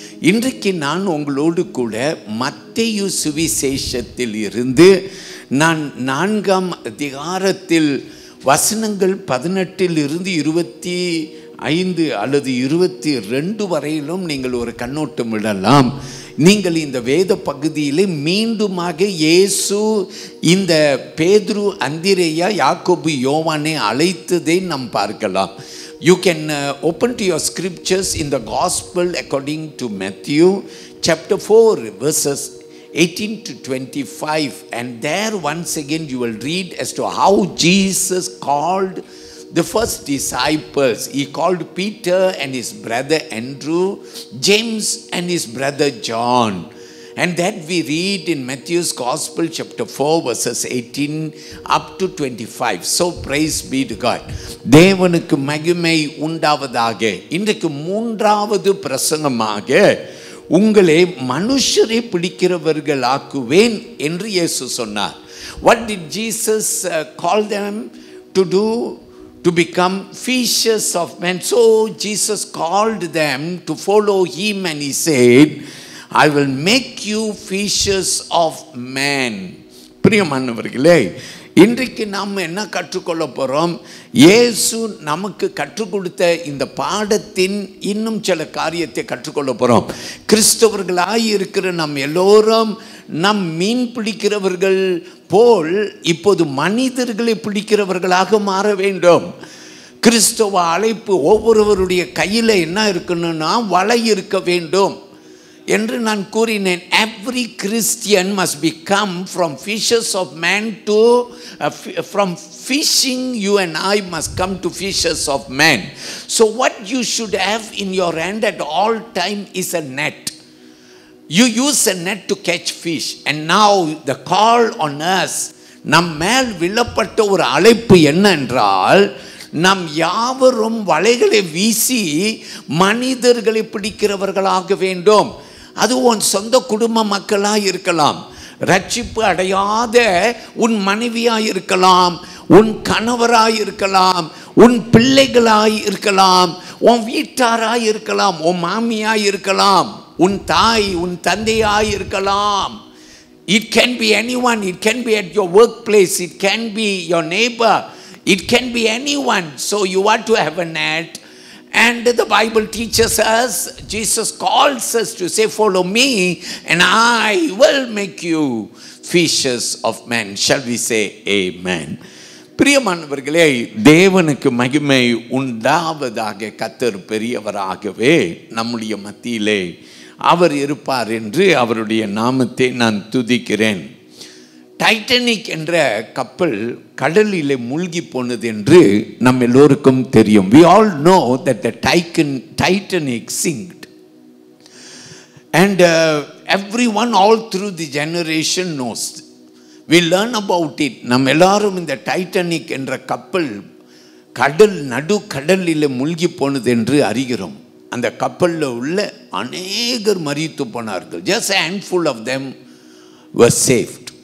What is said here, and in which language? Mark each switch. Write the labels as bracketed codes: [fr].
[ta] இன்றைக்கு நான் உங்களோடு கூட மத்தேயு சுவிசேஷத்தில் இருந்து நான் 4ஆம் அதிகாரத்தில் வசனங்கள் 18 25 அல்லது 22 வரையிலும் நீங்கள் ஒரு கண்ணோட்டம் விடலாம். நீங்கள் இந்த வேத பகுதியிலே மீண்டுமாக இயேசு இந்த பேதுரு, அந்திரேயா, யாக்கோபு, யோவானை அழைத்ததை நாம் பார்க்கலாம். [en] You can open to your scriptures in the gospel according to Matthew chapter 4 verses 18 to 25, and there once again you will read as to how Jesus called the first disciples. He called Peter and his brother Andrew, James and his brother John, and that we read in Matthew's Gospel chapter 4 verses 18 up to 25. So praise be to God. [ta] தேவனுக்கு மகிமை உண்டாவதாக. இன்றைக்கு 3வது பிரசங்கமாக உங்களை மனுஷரை பிடிக்கிறவர்கள் ஆக்குவேன் என்று இயேசு சொன்னார். [en] What did Jesus call them to do? To become fishers of men. So Jesus called them to follow him, and he said, I will make you fishers of men. [ta] பிரியமானவர்களே, இன்றைக்கு நாம் என்ன கற்றுக்கொள்ள போகிறோம்? இயேசு நமக்கு கற்றுக் கொடுத்த இந்த பாடத்தின் இன்னும் சில காரியத்தை கற்றுக்கொள்ள போகிறோம். கிறிஸ்தவர்களாய் இருக்கிற நம் எல்லோரும் நம் மீன் பிடிக்கிறவர்கள் போல் இப்போது மனிதர்களை பிடிக்கிறவர்களாக மாற வேண்டும். கிறிஸ்தவ அழைப்பு ஒவ்வொருவருடைய கையில் என்ன இருக்கணும்னா வலை இருக்க வேண்டும் என்று நான் கூறினேன். [en] Every Christian must become from fishers of men to from fishing, you and I must come to fishers of men. So what you should have in your hand at all time is a net. You use a net to catch fish, and now the call on us, [ta] நம் மேல் விழப்பட்ட ஒரு அழைப்பு என்ன என்றால், நாம் யாவரும் வலைகளை வீசி மனிதர்களை பிடிக்கிறவர்களாக வேண்டும். அது உன் சொந்த குடும்ப மக்களாக இருக்கலாம், ரட்சிப்பு அடையாத உன் மனைவியாய் இருக்கலாம், உன் கணவராய் இருக்கலாம், உன் பிள்ளைகளாய் இருக்கலாம், உன் வீட்டாராய் இருக்கலாம், உன் மாமியாய் இருக்கலாம், உன் தாய் உன் தந்தையாய் இருக்கலாம். [en] It can be anyone. It can be at your workplace. It can be your neighbor. It can be anyone. So you want to have a net. And the Bible teaches us, Jesus calls us to say, follow me and I will make you fishers of men. Shall we say amen? [ta] பிரியமானவர்களே, தேவனுக்கு மகிமை உண்டாவதாக. கர்த்தர் பெரியவராகவே நம்முடைய மத்தியிலே அவர் இருப்பார் என்று அவருடைய நாமத்தை நான் துதிக்கிறேன். டைட்டானிக் என்ற கப்பல் கடலிலே மூழ்கி போனது என்று நம் எல்லோருக்கும் தெரியும். [en] We all know that the Titanic sinked, and everyone all through the generation knows. We learn about it. [ta] நம் எல்லாரும் இந்த டைட்டானிக் என்ற கப்பல் நடு கடலிலே மூழ்கி போனது என்று அறிகிறோம். அந்த கப்பலில் உள்ள அநேகர் மரித்து போனார்கள். [en] Just a handful of them were saved.